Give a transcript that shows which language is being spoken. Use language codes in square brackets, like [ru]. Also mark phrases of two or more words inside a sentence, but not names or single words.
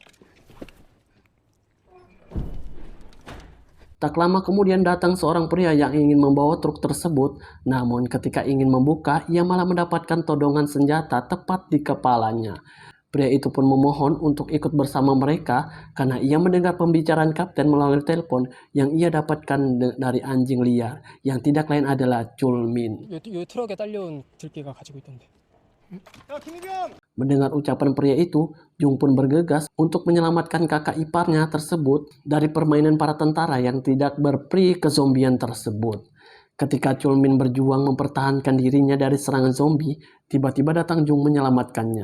[id] Tak lama kemudian datang seorang pria yang ingin membawa truk tersebut, namun ketika ingin membuka, ia malah mendapatkan todongan senjata tepat di kepalanya. Pria itu pun memohon untuk ikut bersama mereka karena ia mendengar pembicaraan kapten melalui telepon yang ia dapatkan dari anjing liar, yang tidak lain adalah Chulmin. [ko] 요 트럭에 딸려온 들개가 가지고 있던데. [id] Mendengar ucapan pria itu, Jung pun bergegas untuk menyelamatkan kakak iparnya tersebut dari permainan para tentara yang tidak berperi kezombian tersebut. Ketika Chulmin berjuang mempertahankan dirinya dari serangan zombie, tiba-tiba datang Jung menyelamatkannya.